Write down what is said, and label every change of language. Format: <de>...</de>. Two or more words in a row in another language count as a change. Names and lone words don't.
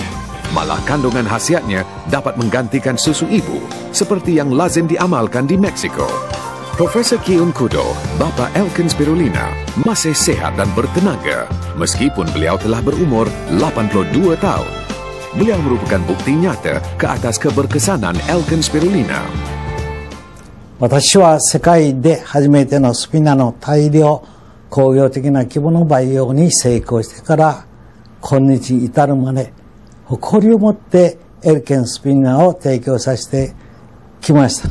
<ms>Malah kandungan khasiatnya dapat menggantikan susu ibu seperti yang lazim diamalkan di Meksiko. Profesor Ki-Un Kudo, bapa Alkane Spirulina, masih sehat dan bertenaga meskipun beliau telah berumur 82 tahun. Beliau merupakan bukti nyata ke atas keberkesanan Alkane Spirulina.</ms> <ja>私は世界で初めてのスピナの大量工業的な規模の培養に成功してから今日に至るまで誇りを持ってアルカネスピナを提供させてきました。</ja>